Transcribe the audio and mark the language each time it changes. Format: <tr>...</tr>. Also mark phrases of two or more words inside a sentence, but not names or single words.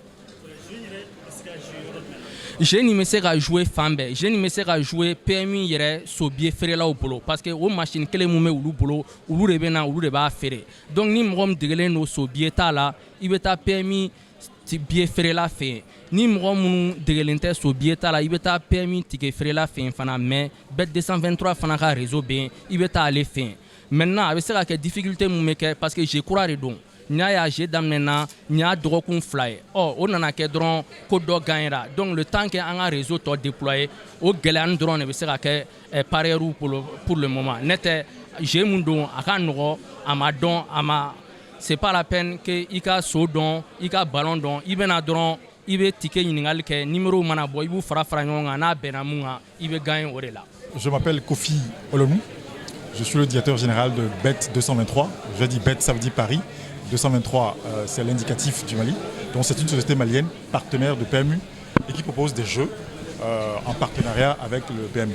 <bm>Jeu ni bɛ se ka jouer fan bɛɛ jeu ni bɛ se ka jouer PMU yɛrɛ sobiye feerelaw bolo</bm> <fr>parce que</fr> <bm>o machine kelen mun bɛ olu bolo olu de bɛ na olu de b'a feere donc ni mɔgɔ min degelen don sobiye t'a la i bɛ taa PMU biye feerela fɛ yen ni mɔgɔ minnu degelen tɛ sobiye t'a la i bɛ taa PMU tige feerela fɛ yen fana mais BET 223 fana ka réseau bɛ yen i bɛ taa ale fɛ yen maintenant a bɛ se ka kɛ difficulté mun bɛ kɛ</bm> <fr>parce que</fr> <bm>jeu kura de don. N'a y'a jeu daminɛna n y'a dɔgɔkun 2 ye o nana kɛ dɔrɔn ko dɔ gagnera donc</bm> <fr>le temps que</fr> <bm>an ka réseau tɔ déployer o gɛlɛyani dɔrɔn de bɛ se ka kɛ parieurs</bm> <fr>pour le moment</fr> <bm>ne tɛ jeu mun don a ka nɔgɔ a ma dɔn a ma</bm> <fr>c'est pas la peine que</fr> <bm>i ka so dɔn i ka ballon dɔn i bɛna dɔrɔn i bɛ ticket ɲininkali kɛ numéro mana bɔ i b'u fara ɲɔgɔn kan n'a bɛnna mun kan i bɛ gagner o de la.</bm> <fr>Je m'appelle Kofi Olonou, je suis le directeur général de BET 223. Je dis BET, ça veut dire Paris. 223, c'est l'indicatif du Mali. Donc c'est une société malienne, partenaire de PMU, et qui propose des jeux en partenariat avec le PMU.</fr>